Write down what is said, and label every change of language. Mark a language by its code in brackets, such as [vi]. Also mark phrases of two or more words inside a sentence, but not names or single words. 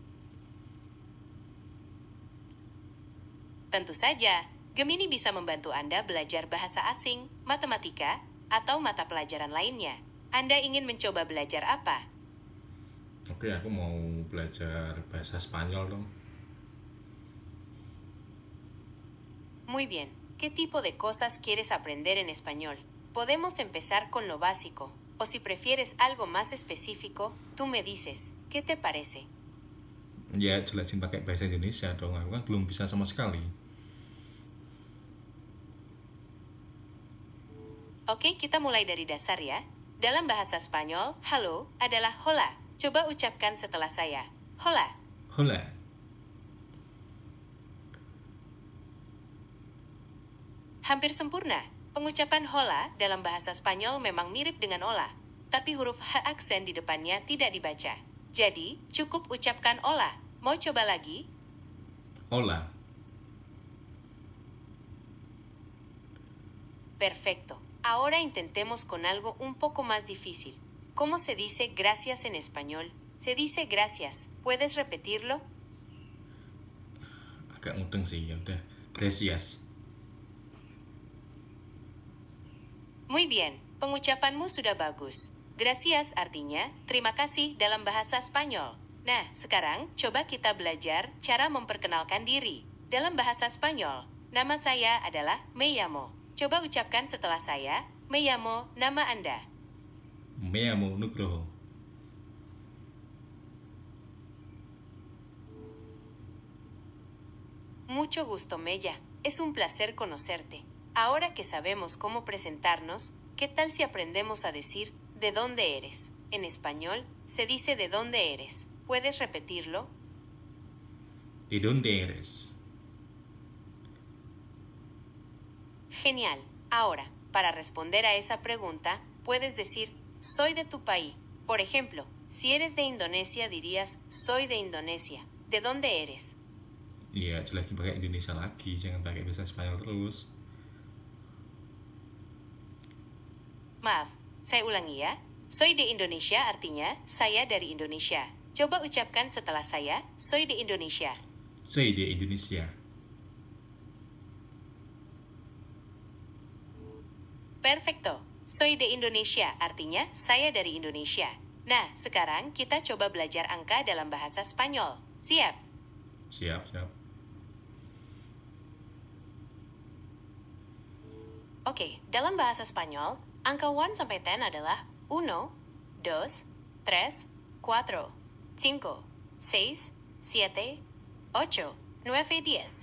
[id] Tentu saja, Gemini bisa membantu Anda belajar bahasa asing, matematika, atau mata pelajaran lainnya. Anda ingin mencoba belajar apa? Oke, aku mau belajar bahasa Spanyol dong. [es] Muy bien. ¿Qué tipo de cosas quieres aprender en español? Podemos empezar con lo básico, o si prefieres algo más específico, tú me dices, ¿qué te parece? [id] Ya, jelasin pakai bahasa Indonesia dong. Aku kan belum bisa sama sekali. Oke, kita mulai dari dasar ya. Dalam bahasa Spanyol, halo adalah hola. Coba ucapkan setelah saya. [es] Hola. Hola. [id] Hampir sempurna. Pengucapan hola dalam bahasa Spanyol memang mirip dengan hola, tapi huruf H aksen di depannya tidak dibaca. Jadi, cukup ucapkan hola. Mau coba lagi? [es] Hola. Perfecto. Ahora intentemos con algo un poco más difícil. ¿Cómo se dice gracias en español? Se dice gracias. ¿Puedes repetirlo? [id] Agak mudeng sih, ya udah. [es] Gracias. Muy bien, [id] pengucapanmu sudah bagus. Gracias artinya terima kasih dalam bahasa Spanyol. Nah, sekarang coba kita belajar cara memperkenalkan diri. Dalam bahasa Spanyol, nama saya adalah [es] me llamo. [id] Coba ucapkan setelah saya, [es] me llamo, [id] nama Anda. [es] Me llamo Nugroho. Mucho gusto, Mella. Es un placer conocerte. Ahora que sabemos cómo presentarnos, ¿qué tal si aprendemos a decir ¿de dónde eres? En español, se dice ¿de dónde eres? ¿Puedes repetirlo? ¿De dónde eres? Genial. Ahora, para responder a esa pregunta, puedes decir, soy de tu país. Por ejemplo, si eres de Indonesia dirías, soy de Indonesia. ¿De dónde eres? [id] Iya, jelasin pakai Indonesia lagi, jangan pakai bahasa Spanyol terus. Maaf, saya ulangi ya. [es] Soy de Indonesia [id] artinya, saya dari Indonesia. Coba ucapkan setelah saya, [es] soy de Indonesia. Soy de Indonesia. Perfecto. Soy de Indonesia [id] artinya, saya dari Indonesia. Nah, sekarang kita coba belajar angka dalam bahasa Spanyol. Siap? Siap. Oke, dalam bahasa Spanyol, angka 1 sampai 10 adalah 1, 2, 3, 4, 5, 6, 7, 8, 9, 10.